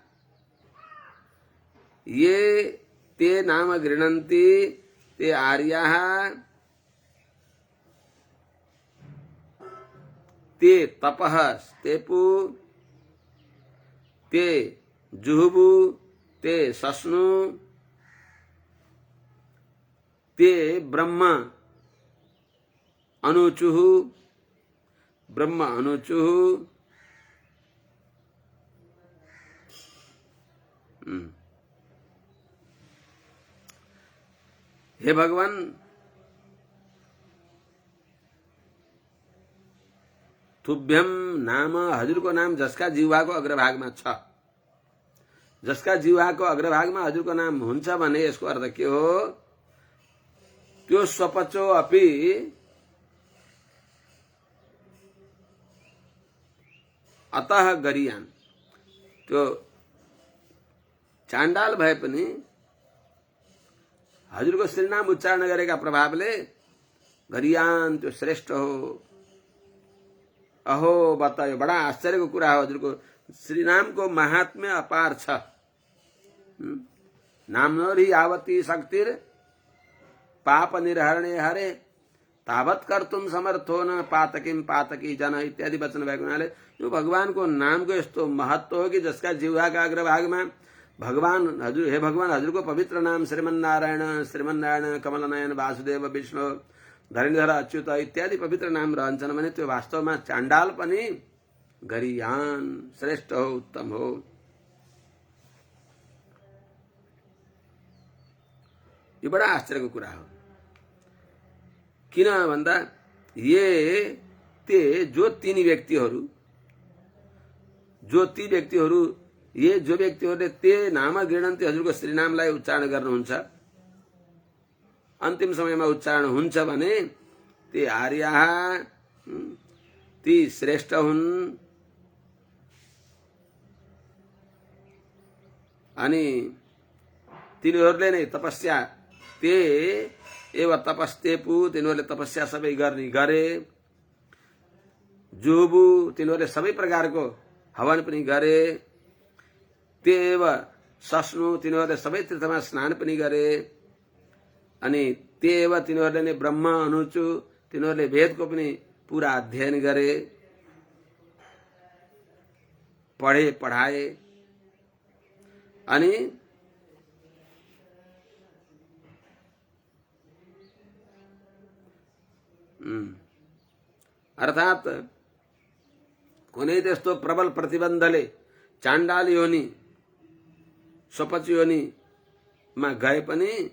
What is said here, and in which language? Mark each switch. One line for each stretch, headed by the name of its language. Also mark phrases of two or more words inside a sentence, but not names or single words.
Sanskrit: ये ते नाम गृह्णन्ति ते आर्याः, ते तपः स्तेपु, ते जुहुबु, ते सस्नु, ते ब्रह्म अनुचुः, ब्रह्म अनुचुः। हे भगवान, तुभ्यम नाम,
Nepali: हजुरको नाम जसका जिह्वाको अग्रभागमा छ, जसका जिह्वाको अग्रभागमा हजुरको नाम हुन्छ भने यसको अर्थ के हो?
Sanskrit: त्यो स्वपचो अपि अतः गरियान्।
Nepali: त्यो चाण्डाल भए पनि हजुरको श्रीनाम उच्चारण गरेका प्रभावले गरियान्, त्यो श्रेष्ठ हो।
Sanskrit: अहो बतायो,
Nepali: बडा आश्चर्यको कुरा हो। हजुरको श्रीनामको महात्म्य अपार छ।
Sanskrit: नाम्नोरि यावती शक्तिर पाप निर्हरणे हरे, तावत कर्तुम समर्थो न पातकीम पातकी जन
Nepali: इत्यादि वचन भएको हुनाले यो भगवानको नामको यस्तो महत्व हो कि जसका जिह्वाका अग्रभागमा भगवान हजुर, हे भगवान, हजुरको पवित्र नाम श्रीमन्नारायण, श्रीमन्नारायण, कमलनयन, वासुदेव, विष्णु, धरणीधर, अच्युत इत्यादि पवित्र नाम रहन्छन् भने त्यो वास्तवमा चाण्डाल पनि गरियान्, श्रेष्ठ हो, उत्तम हो। यो बडा आश्चर्यको कुरा हो। किन भन्दा ये ते जो तीन व्यक्तिहरू, जो ती व्यक्तिहरू, ये जो व्यक्तिहरूले
Sanskrit: ते नाम गृह्णन्ति,
Nepali: हजुरको श्रीनामलाई उच्चारण गर्नुहुन्छ, अन्तिम समयमा उच्चारण हुन्छ भने
Sanskrit: ते आर्याः,
Nepali: ती श्रेष्ठ हुन्। अनि तिनीहरूले नै तपस्या,
Sanskrit: ते एव तपस्तेपु,
Nepali: तिनीहरूले तपस्या सबै गरे। जुहुबु, तिनीहरूले सबै प्रकारको हवन पनि गरे।
Sanskrit: ते एव सस्नु,
Nepali: तिनीहरूले सबै तीर्थमा स्नान पनि गरे।
Sanskrit: अनि ते एव,
Nepali: तिनीहरूले नै
Sanskrit: ब्रह्म अनुचु,
Nepali: तिनीहरूले वेदको पनि पूरा अध्ययन गरे, पढे पढाए। अनि अर्थात कुनै त्यस्तो प्रबल प्रतिबन्धले चाण्डाल योनि, स्वपच योनिमा गए पनि